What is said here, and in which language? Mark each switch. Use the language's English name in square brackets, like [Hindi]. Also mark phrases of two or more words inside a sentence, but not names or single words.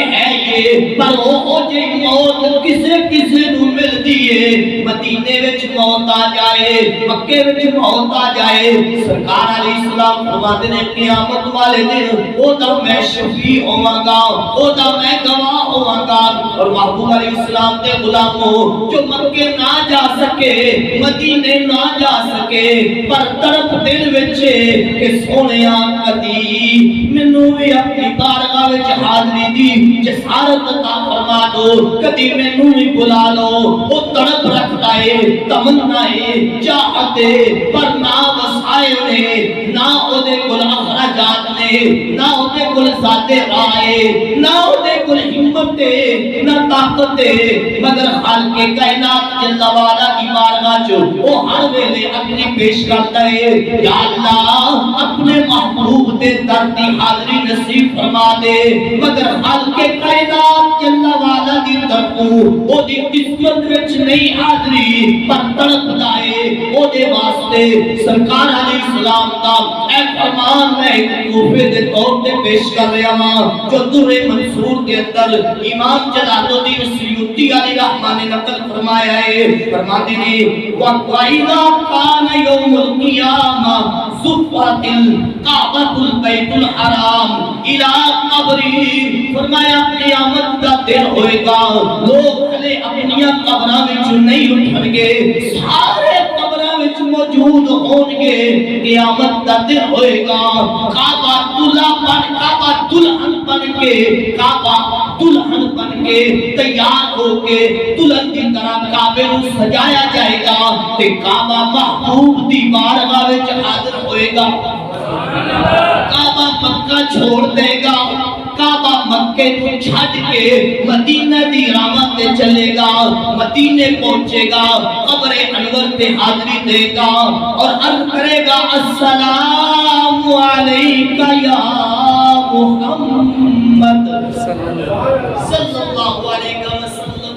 [Punjabi] ہے یہ پر وہ ہو جائے موت کسے کسے نو مل دیئے مدینے وچ موت آ جائے مکے وچ موت آ جائے سرکار علیہ السلام فرماتے ہیں قیامت والے دن او دا میں شفیع ہوواں گا او دا میں گواہ ہوواں گا اور محبوب علیہ السلام دے غلاموں جو مکے نہ جا سکے مدینے نہ جا سکے پر طرف دل وچ کہ سونیا کدی مینوں بھی اپنی بارگاہ وچ حاضری دی جسارت عطا فرما دو کدی مینوں بھی بلا لو او تڑپ رکھ تڑپتا ہے، تمنا ہے، چاہت ہے، پر نہ وسائل نے، نہ او دے کول اخراجات نے، نہ او دے کول ذات رائے، نہ او دے کول ہمت ہے، نہ طاقت ہے، مگر خالق کائنات [Arabic] جل وعلا [Punjabi] کی بارگاہ چ او ہر ویلے اپنی پیش کرتا ہے، یا اللہ اپنے محبوب دے در دی حاضری نصیب فرما دے، مگر خالق کائنات [Arabic] جل وعلا [Punjabi] دی طرفوں او دی قسمت وچ نہیں حاضری پر تڑپدا ہے، او دے واسطے سرکار علیہ السلام دا اے فرمان میں ایک تحفے دے طور تے پیش کر رہا ہوں جو در منصور کے اندر امام جلال الدین سیوطی علیہ رحمہ نے نقل فرمایا ہے، فرماتے ہیں [Arabic] وَإِذَا كَانَ يَوْمُ الْقِيَامَةِ زُفَّتِ الْكَعْبَةُ الْبَيْتُ الْحَرَامُ إِلَىٰ قَبْرِهِ، [Punjabi] فرمایا قیامت کا دن ہوئے گا، لوگ کھلے اپنی قبراں وچ نہیں اٹھن گے، سارے قبراں وچ موجود ہون گے، قیامت کا دن ہوئے گا، کعبہ دلہن بن کے کعبہ دلہن بن کے تیار ہو کے دلہن کی طرح کعبے کو سجایا جائے گا تے کعبہ محبوب دی بارگاہ وچ حاضر ہوئے گا، کعبہ مکہ چھوڑ دے گا، کعبہ مکے کو چھڈ کے مدینہ دی راہ تے چلے گا، مدینے پہنچے گا، قبر انور تے حاضری دے گا اور عرض کرے گا [Arabic] السلام علیکہ یا محمد صلی اللہ علیہ وسلم۔